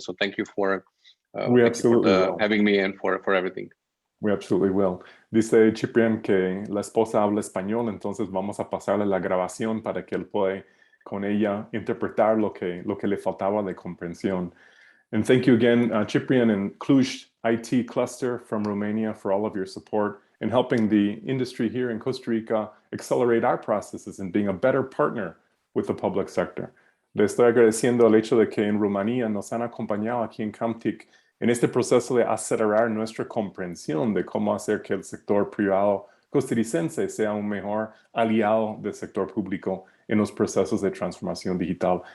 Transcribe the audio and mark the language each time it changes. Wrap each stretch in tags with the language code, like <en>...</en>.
<en>So thank you for having me and for everything. We absolutely will.</en> <es>Dice Ciprian que la esposa habla español, entonces vamos a pasarle la grabación para que él pueda con ella interpretar lo que le faltaba de comprensión.</es> <en>And thank you again, Ciprian and Cluj IT Cluster from Romania for all of your support in helping the industry here in Costa Rica accelerate our processes and being a better partner with the public sector.</en> <es>Le estoy agradeciendo el hecho de que en Rumanía nos han acompañado aquí en CAMTIC en este proceso de acelerar nuestra comprensión de cómo hacer que el sector privado costarricense sea un mejor aliado del sector público en los procesos de transformación digital.</es>